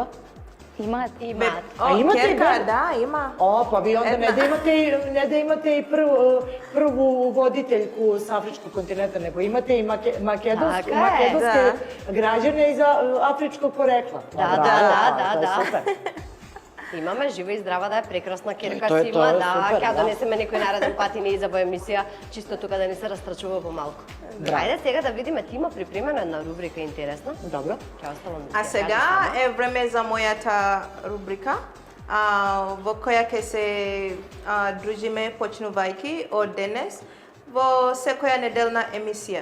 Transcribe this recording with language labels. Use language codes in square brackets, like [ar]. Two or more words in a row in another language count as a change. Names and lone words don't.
[mk] Imat. [sr] A imate i [mk] Kjerka, [sr] bebu? [mk] да, има. [sr] Pa vi onda ne da imate i prvu voditeljku s afričkog kontinenta, nego imate i makedonske građane iz afričkog porekla. Da. To je super. [mk] Имаме жива и здрава, да е прекрасна керка Тоа си е има, супер, ќе да. донесеме некој нареден пат и не изабо емисија, чисто тука да не се растрачува помалку. Ајде сега да видиме, ти има припремена една рубрика интересна. Добро. Ќе оставам да A ти ја сега кажеш. е време за мојата рубрика, во која ќе се дружиме почнувајќи од денес во секоја неделна емисија.